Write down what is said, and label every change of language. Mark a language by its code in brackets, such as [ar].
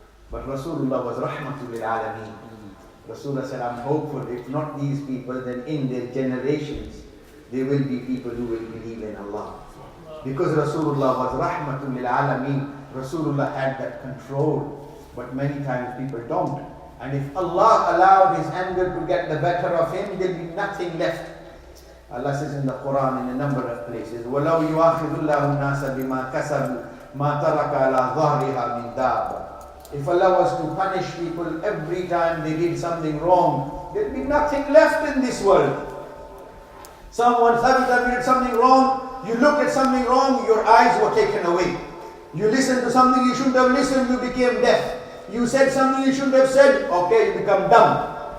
[en] But Rasulullah was [ar] rahmatul lil alameen. [en] Rasulullah said, I'm hopeful, if not these people, then in their generations, there will be people who will believe in Allah. Because Rasulullah was [ar] rahmatul lil alameen, [en] Rasulullah had that control. But many times people don't. And if Allah allowed his anger to get the better of him, there will be nothing left. [ar] Allah says in the Quran in a number of places, وَلَوْ يُؤَاخِذُ اللَّهُ النَّاسَ بِمَا كَسَبُوا مَا تَرَكَ عَلَى ظَهْرِهَا مِنْ دَابَّةٍ. [en] If Allah was to punish people every time they did something wrong, there will be nothing left in this world. Every time you did something wrong, you look at something wrong, your eyes were taken away. You listened to something you shouldn't have listened, you became deaf. You said something you shouldn't have said, okay, you become dumb.